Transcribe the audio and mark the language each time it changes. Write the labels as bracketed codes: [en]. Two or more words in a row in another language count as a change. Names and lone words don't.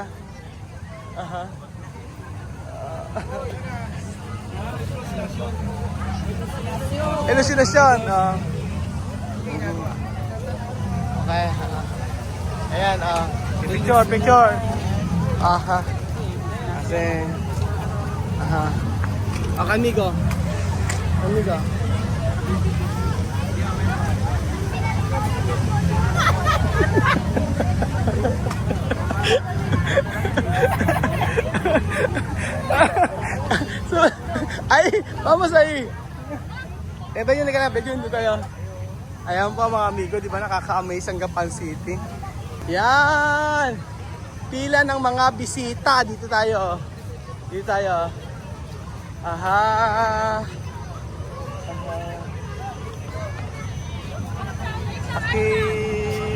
[tl] Aha. Elusinasyon. Okay. Ayan, picture. Aha. Kasi, aha. [es] Amigo. So, vamos ahí. [tl] Ito yun, dito tayo. Ayan po mga amigo, di ba nakaka-amaze ang Gapan City? Yan! Pila ng mga bisita. Dito tayo. Aha. Okay.